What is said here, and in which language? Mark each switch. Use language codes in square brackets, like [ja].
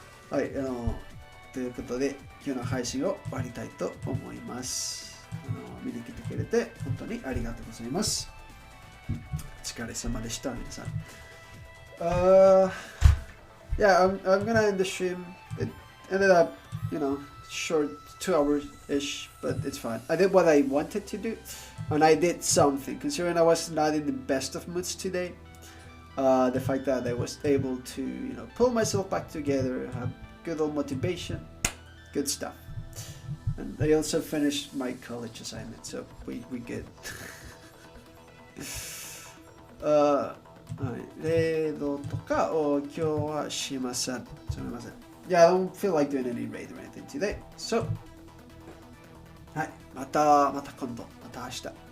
[ja] はい、ということで、今日の配信を終わりたいと思います。見に来てくれて本当にありがとうございます。お疲れ様でした、皆さん。 [en] Uh, yeah, I'm gonna end the stream. It ended up, short 2 hours ish, but it's fine. I did what I wanted to do, and I did something. Considering I was not in the best of moods today, the fact that I was able to, pull myself back together, have good old motivation, good stuff. And I also finished my college assignment, so we good. [ja] はい、レードとかを今日はしません。すみません。 [en] Yeah, I don't feel like doing any raid or anything today. [ja] So, はい、また今度、また明日。